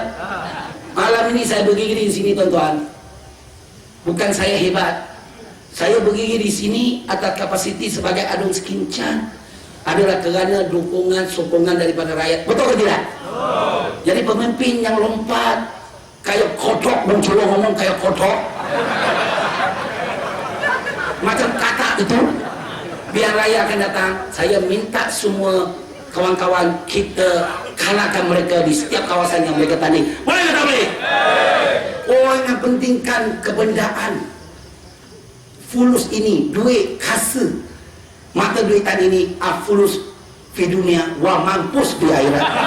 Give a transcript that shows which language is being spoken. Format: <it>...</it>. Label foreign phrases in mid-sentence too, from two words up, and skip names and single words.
<ms>Malam ini saya berdiri di sini, tuan-tuan. Bukan saya hebat. Saya berdiri di sini atas kapasiti sebagai adun sekincan adalah kerana dukungan, sokongan daripada rakyat. Betul ke tidak? Jadi pemimpin yang lompat</ms> <jv>kayak kotok,</jv> <ms>mencolok</ms> <jv>ngomong kayak kotok,</jv> <ms>macam kata itu, biar raya akan datang. Saya minta semua kawan-kawan kita kalahkan mereka di setiap kawasan yang mereka tanding. Boleh ke tak boleh? Orang yang pentingkan kebendaan, fulus ini, duit kasa, mata duitan ini, fulus di dunia, wah mampus di akhirat.</ms>